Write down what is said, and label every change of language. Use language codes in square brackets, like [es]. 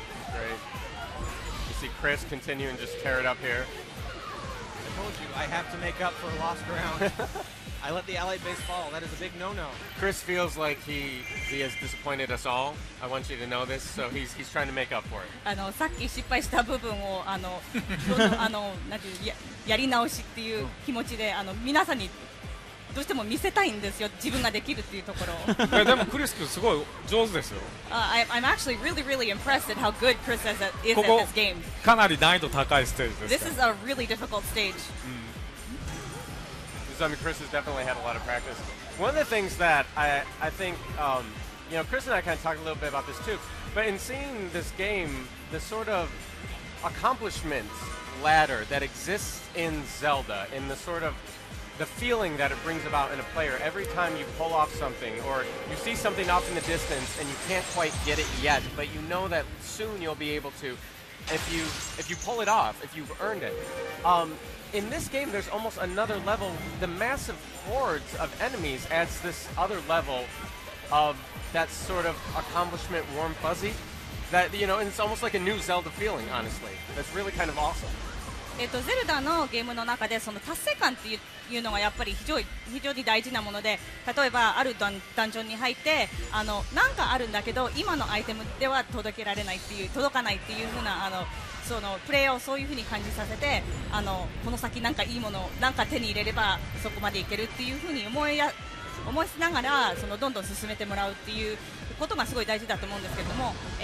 [en] Great. You see Chris continue and just tear it up here. I told you I have to make up for a lost ground. I let the allied base fall. That is a big no-no. Chris feels like he has disappointed us all. I want you to know this, so he's trying to make up for it. [ja] さっき失敗した部分をなんていうやり直しっていう気持ちで皆さんにどうしても見せたいんですよ、自分ができるっていうところを。でもクリス君すごい上手ですよ。 [en] I'm actually really impressed at how good Chris is at this game. [ja] かなり難易度高いステージです。 [en] This is a really difficult stage. Chris has definitely had a lot of practice. One of the things that I think, Chris and I kind of talked a little bit about this too, but in seeing this game, the sort of accomplishment ladder that exists in Zelda, in the sort of the feeling that it brings about in a player every time you pull off something or you see something off in the distance and you can't quite get it yet, but you know that soon you'll be able to if you pull it off, if you've earned it. In this game, there's almost another level. The massive hordes of enemies adds this other level of that sort of accomplishment warm fuzzy. That, and it's almost like a new Zelda feeling, honestly. That's really kind of awesome. [ja] ゼルダのゲームの中で達成感っていうのがやっぱり非常に大事なもので、例えばあるダンジョンに入ってなんかあるんだけど今のアイテムでは届かないっていう風なプレイヤーをそういう風に感じさせてこの先なんかいいものなんか手に入れればそこまでいけるっていう風に思いしながらどんどん進めてもらうっていうことがすごい大事だと思うんですけれども、